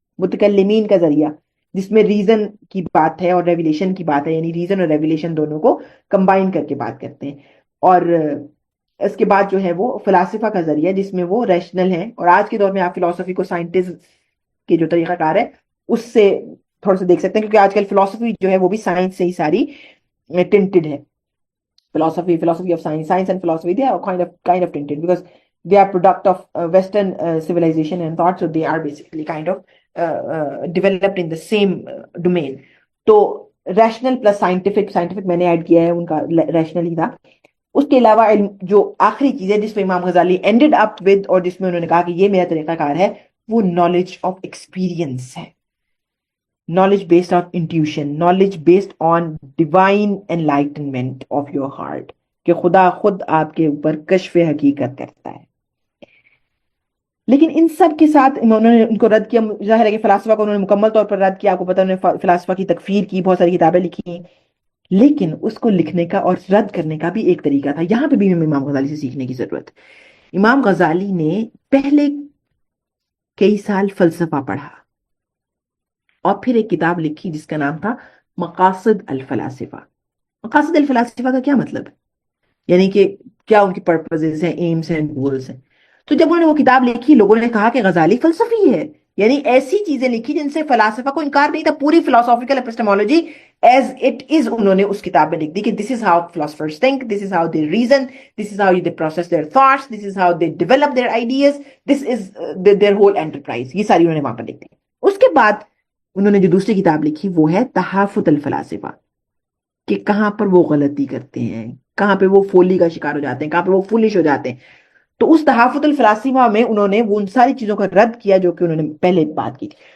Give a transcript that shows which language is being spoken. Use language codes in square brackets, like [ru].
[ur] متکلمین کا ذریعہ جس میں ریزن کی بات ہے اور ریویلیشن کی بات ہے، یعنی ریزن اور ریویلیشن دونوں کو کمبائن کر کے بات کرتے ہیں. اور اس کے بعد جو ہے وہ فلاسفہ کا ذریعہ جس میں وہ ریشنل ہیں، اور آج کے دور میں آپ فلسفی کو سائنٹسٹ کے جو طریقہ کار ہے اس سے تھوڑا سا دیکھ سکتے ہیں، کیونکہ آج کل فلسفی جو ہے وہ بھی سائنس سے ہی ساری ٹنٹڈ ہے. [en] philosophy of science and philosophy, they are kind of tinted because they are product of Western civilization and thought, so they are basically kind of developed in the same domain. [ur] تو rational plus scientific میں نے add کیا ہے، ان کا rational ہی تھا. اس کے علاوہ علم جو آخری چیز ہے جس پہ امام غزالی اینڈڈ اپ ود، اور جس میں انہوں نے کہا کہ یہ میرا طریقہ کار ہے، وہ نالج آف ایکسپیرینس ہے. [en] knowledge based on intuition, knowledge based on divine enlightenment of your heart، [ur] کہ خدا خود آپ کے اوپر کشف حقیقت کرتا ہے. لیکن ان سب کے ساتھ انہوں نے ان کو رد کیا. ظاہر ہے کہ فلاسفہ کو انہوں نے مکمل طور پر رد کیا، آپ کو پتہ انہوں نے فلاسفہ کی تکفیر کی، بہت ساری کتابیں لکھی ہیں، لیکن اس کو لکھنے کا اور رد کرنے کا بھی ایک طریقہ تھا. یہاں پہ بھی ہمیں امام غزالی سے سیکھنے کی ضرورت ہے. امام غزالی نے پہلے کئی سال فلسفہ پڑھا اور پھر ایک کتاب لکھی جس کا نام تھا مقاصد الفلاسفہ. مقاصد الفلاسفہ کا کیا مطلب ہے؟ یعنی کہ کیا ان کی پرپزز ہیں، ایمز ہیں، گولز ہیں. تو جب انہوں نے وہ کتاب لکھی، لوگوں نے کہا کہ غزالی فلسفی ہے، یعنی ایسی چیزیں لکھی جن سے فلاسفہ کو انکار نہیں تھا. پوری [en] philosophical epistemology as it is [ur] انہوں نے اس کتاب میں لکھ دی کہ [en] This is how philosophers think, this is how they reason, this is how they process their thoughts, this is how they develop their ideas, this is their whole enterprise. [ur] یہ ساری انہوں نے وہاں پر لکھ دی. اس کے بعد انہوں نے جو دوسری کتاب لکھی وہ ہے تحافظ الفلاسفہ، کہ کہاں پر وہ غلطی کرتے ہیں، کہاں پہ وہ فولی کا شکار ہو جاتے ہیں، کہاں پہ وہ فولش ہو جاتے ہیں. تو اس تحافظ الفلاسفہ میں انہوں نے وہ ان ساری چیزوں کا رد کیا جو کہ انہوں نے پہلے بات کی تھی.